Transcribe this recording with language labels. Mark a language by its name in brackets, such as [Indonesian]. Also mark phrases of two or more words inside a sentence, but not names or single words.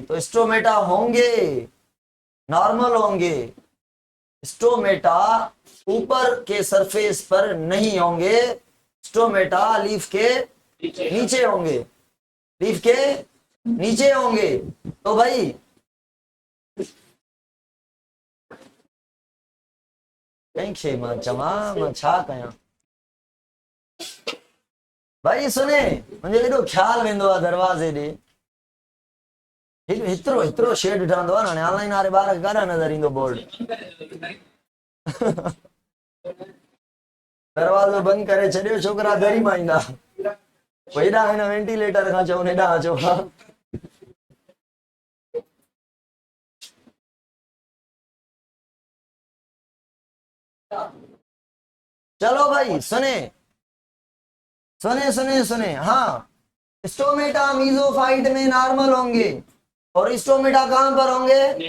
[Urdu] تو سٹومیٹا ہوں گے، نارمل ہوں گے، سٹومیٹا اوپر کے سرفیس پر نہیں ہوں گے، سٹومیٹا لیف کے نیچے ہوں گے، لیف کے نیچے ہوں گے. [Sindhi] तो भाई मां चवा मां छा कयां भाई, सुने मुझे एॾो ख्याल वेंदो आहे दरवाज़े ॾे, हेतिरो हेतिरो शेड ठहंदो आहे न, ऑनलाइन वारे ॿार खे काॾा नज़र ईंदो बोर्ड। दरवाज़ो बंदि करे छॾियो, छोकिरा दरी मां ईंदा, हेॾा हिन वेंटिलेटर खां चवनि हेॾा अचो। [Urdu] چلو بھائی سنے سنے سنے سنے، ہاں، سٹومیٹا میزوفائٹ میں نارمل ہوں گے، اور سٹومیٹا کہاں پر ہوں گے?